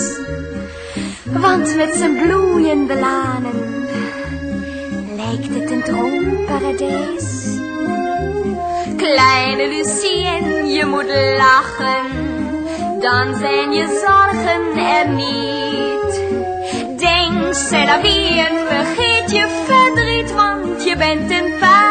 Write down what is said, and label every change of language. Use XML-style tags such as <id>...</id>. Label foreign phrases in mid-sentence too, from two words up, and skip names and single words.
<nl>Want met zijn bloeiende lanen lijkt het een droomparadijs. Kleine Lucienne, je moet lachen, dan zijn je zorgen er niet. Denk,</nl> <fr>c'est la vie</fr> <nl>en vergeet je verdriet, want je bent een</nl>